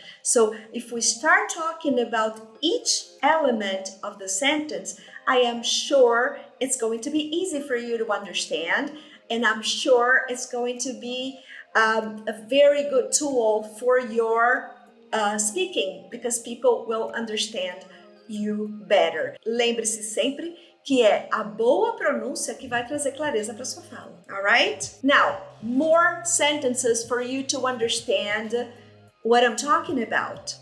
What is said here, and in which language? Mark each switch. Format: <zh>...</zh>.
<en>So if we start talking about each element of the sentence, I am sure it's going to be easy for you to understand, and I'm sure it's going to be a very good tool for your speaking, because people will understand you better.</en> <pt>Lembre-se sempre que é a boa pronúncia que vai trazer clareza para sua fala.</pt> <en>Alright? Now, more sentences for you to understand what I'm talking about.</en>